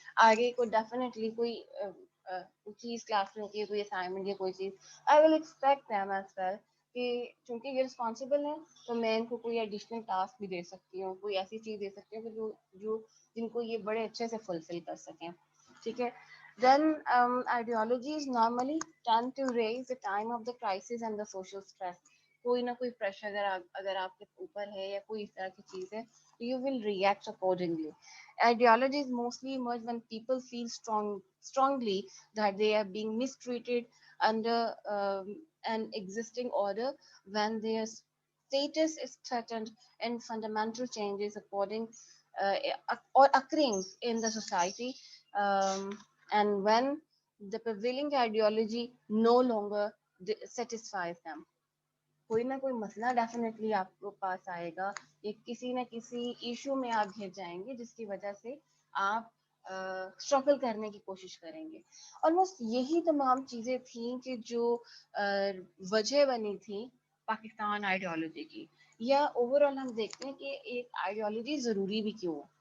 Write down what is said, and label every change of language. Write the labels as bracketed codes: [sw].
[hi] आगे को डेफिनेटली कोई चीज़ क्लास में होती है, कोई असाइनमेंट या कोई चीज़, [en] I will expect them as well [hi] कि चूंकि ये रिस्पॉन्सिबल है तो मैं इनको कोई एडिशनल टास्क भी दे सकती हूँ, कोई ऐसी चीज़ दे सकती हूँ कि जो जो जिनको ये बड़े अच्छे से फुलफिल कर सकें, ठीक है। [en] Then ideologies normally tend to raise the time of the crisis and the social stress. [hi] कोई ना कोई प्रेशर अगर आपके ऊपर है या कोई इस तरह की चीज है, [en] you will react accordingly. Ideologies mostly emerge when people feel strongly that they are being mistreated under an existing order, when their status is threatened, and fundamental changes according or occurring in the society, and when the prevailing ideology no longer satisfies them. [hi] कोई ना कोई मसला definitely आपको पास आएगा, ये किसी न किसी इशू में आप घिर जाएंगे जिसकी वजह से आप स्ट्रगल करने की कोशिश करेंगे। ऑलमोस्ट यही तमाम चीज़ें थी कि जो वजह बनी थी पाकिस्तान आइडियोलॉजी की, या ओवरऑल हम देखते हैं कि एक आइडियोलॉजी ज़रूरी भी क्यों है।